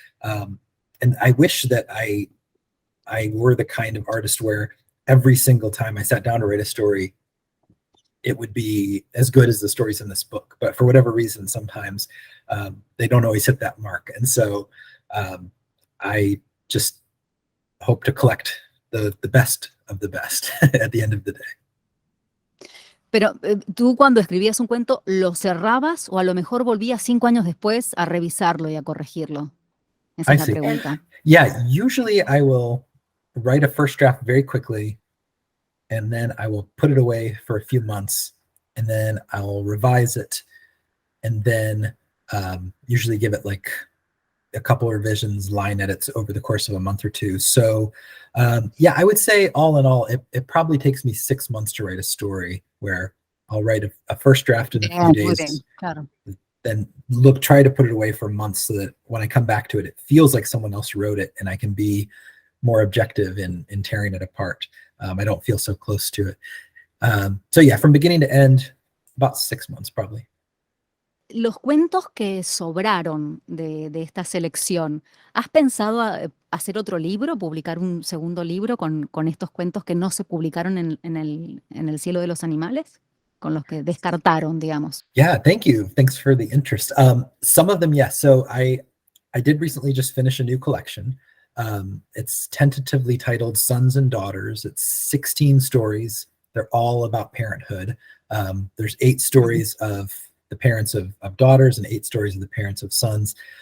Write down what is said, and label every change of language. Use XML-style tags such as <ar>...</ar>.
<en>And I wish that I were the kind of artist where every single time I sat down to write a story, it would be as good as the stories in this book. But for whatever reason, sometimes they don't always hit that mark. And so I just hope to collect the best of the best at the end of the day.</en> <es>Pero tú, cuando escribías un cuento, ¿lo cerrabas o a lo mejor volvías 5 años después a revisarlo y a corregirlo? Esa es la pregunta.</es> <en>Yeah, usually I will write a first draft very quickly, and then I will put it away for a few months, and then I will revise it, and then usually give it like a couple of revisions, line edits over the course of a month or two. So yeah, I would say all in all, it probably takes me 6 months to write a story, where I'll write a first draft in a few days, then try to put it away for months, so that when I come back to it, it feels like someone else wrote it, and I can be more objective in tearing it apart. I don't feel so close to it. So yeah, from beginning to end, about 6 months probably.</en> <es>Los cuentos que sobraron de esta selección, ¿has pensado hacer otro libro, publicar un segundo libro con estos cuentos que no se publicaron en el Cielo de los Animales? Con los que descartaron, digamos.</es> <en>Yeah, thank you. Thanks for the interest. Some of them, yes. So I did recently just finish a new collection. It's tentatively titled Sons and Daughters. It's 16 stories. They're all about parenthood. There's 8 stories of the parents of daughters and 8 stories of the parents of sons.</en>